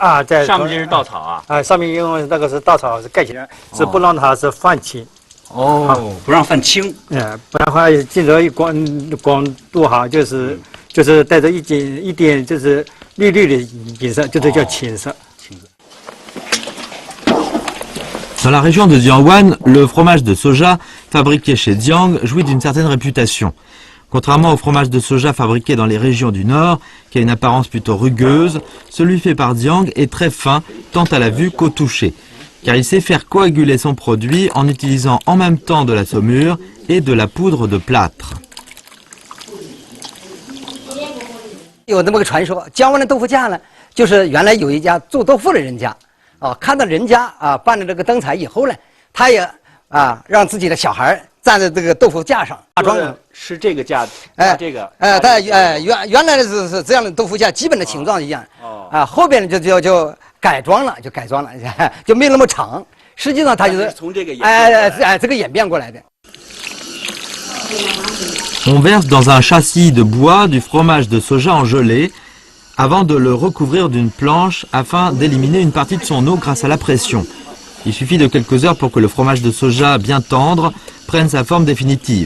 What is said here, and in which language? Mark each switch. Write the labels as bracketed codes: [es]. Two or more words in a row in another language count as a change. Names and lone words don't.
[zh] 啊，在上面这是稻草啊。上面因为那个是稻草是盖起来，是不让它是泛青。哦，不让泛青。不然的话进入光度哈，就是带着一点就是绿绿的颜色，就是叫青色。 [fr] Dans la région de Dianwan, le fromage de soja fabriqué chez Diang jouit d'une certaine réputation. Contrairement au fromage de soja fabriqué dans les régions du Nord, qui a une apparence plutôt rugueuse, celui fait par Diang est très fin, tant à la vue qu'au toucher, car il sait faire coaguler son produit en utilisant en même temps de la saumure et de la poudre de plâtre. [zh] 有那么个传说，江湾的豆腐架呢，就是原来有一家做豆腐的人家，看到人家办了这个灯彩以后呢，他也让自己的小孩站在这个豆腐架上化妆了。是这个架，这个。他原来是这样的豆腐架，基本的形状一样。后边就改装了，就没那么长。实际上它就是从这个这个演变过来的。 [fr] On verse dans un châssis de bois du fromage de soja en gelée avant de le recouvrir d'une planche afin d'éliminer une partie de son eau grâce à la pression. Il suffit de quelques heures pour que le fromage de soja bien tendre prenne sa forme définitive.